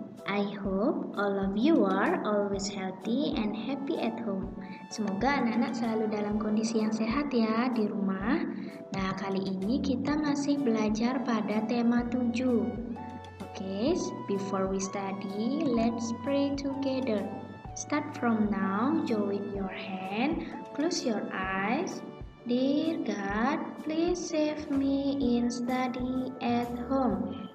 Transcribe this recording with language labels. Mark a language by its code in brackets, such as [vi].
[en] I hope all of you are always healthy and happy at home. [id] Semoga anak-anak selalu dalam kondisi yang sehat ya di rumah. Nah, kali ini kita masih belajar pada tema 7. [en] Okay, before we study, let's pray together. Start from now, join your hand, close your eyes. Dear God, please save me in study at home.